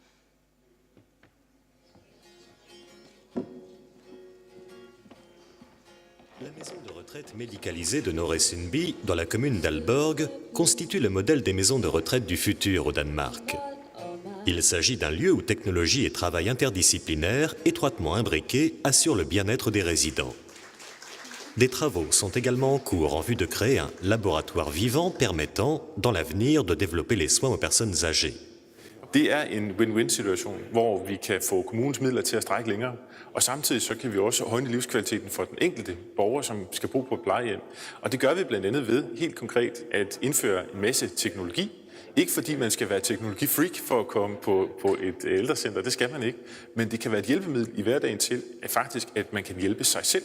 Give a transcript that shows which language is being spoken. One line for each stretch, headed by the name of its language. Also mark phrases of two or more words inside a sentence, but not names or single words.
French: La maison de retraite médicalisée de Nørresundby, dans la commune d'Aalborg, constitue le modèle des maisons de retraite du futur au Danemark. Il s'agit d'un lieu où technologie et travail interdisciplinaire, étroitement imbriqués, assurent le bien-être des résidents. Des travaux sont également en cours en vue de créer un laboratoire vivant permettant, dans l'avenir, de développer les soins aux personnes âgées.
Danish: Det en win-win-situation, hvor vi kan få kommunens midler til at strække længere, og samtidig så kan vi også højne livskvaliteten for den enkelte borger, som skal bo på et plejehjem. Og det gør vi blandt andet ved, helt konkret, at indføre en masse teknologi. Ikke fordi man skal være teknologifreak for at komme på et ældrecenter, det skal man ikke, men det kan være et hjælpemiddel i hverdagen til, at man kan hjælpe sig selv.